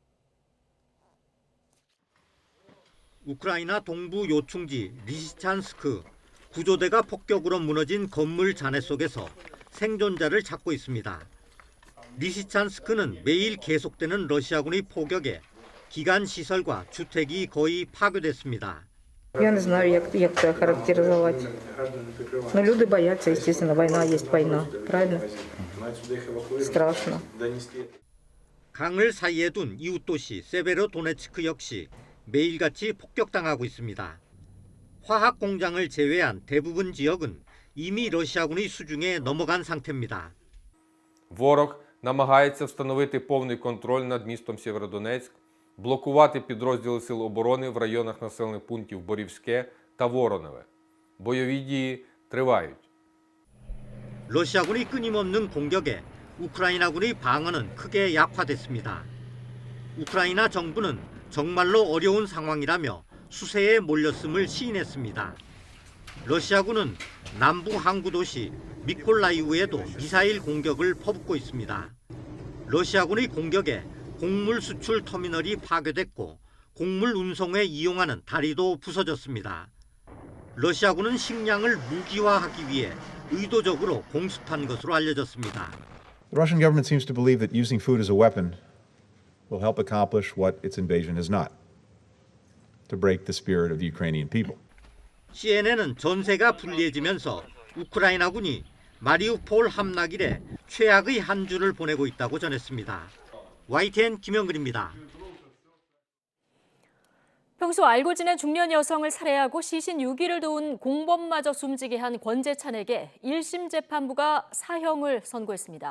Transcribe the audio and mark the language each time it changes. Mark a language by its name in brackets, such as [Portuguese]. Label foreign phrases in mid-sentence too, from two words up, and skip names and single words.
[Korean] 우크라이나 동부 요충지 리시찬스크, 구조대가 폭격으로 무너진 건물 잔해 속에서 생존자를 찾고 있습니다. 리시찬스크는 매일 계속되는 러시아군의 포격에 기간 시설과 주택이 거의 파괴됐습니다. [Ukrainian] Я не знаю, як це характеризувати. Ну, люди бояться, естественно, війна є війна, правильно? Страшно. [Korean] 강을 사이에 둔 이웃 도시 세베로도네츠크 역시 매일같이 폭격당하고 있습니다. 화학 공장을 제외한 대부분 지역은 이미 러시아군의 수중에 넘어간 상태입니다. [Ukrainian] Ворог намагається встановити повний контроль над містом Сєвєродонецьк, блокувати підрозділи Сил оборони в районах населених пунктів Борівське та Вороневе. Бойові дії тривають. [Korean] 러시아군의 끊임없는 공격에 우크라이나군의 방어는 크게 약화됐습니다. 우크라이나 정부는 정말로 어려운 상황이라며 수세에 몰렸음을 시인했습니다. 러시아군은 남부 항구 도시 미콜라이우에도 미사일 공격을 퍼붓고 있습니다. 러시아군의 공격에 곡물 수출 터미널이 파괴됐고 곡물 운송에 이용하는 다리도 부서졌습니다. 러시아군은 식량을 무기화하기 위해 의도적으로 공습한 것으로 알려졌습니다. [English] The Russian government seems to believe that using food as a weapon will help accomplish what its invasion has not, to break the spirit of the Ukrainian people. [Korean] CNN은 전세가 불리해지면서 우크라이나군이 마리우폴 함락일에 최악의 한 주를 보내고 있다고 전했습니다. YTN 김영근입니다. 평소 알고 지낸 중년 여성을 살해하고 시신 6일을 도운 공범마저 숨지게 한 권재찬에게 1심 재판부가 사형을 선고했습니다.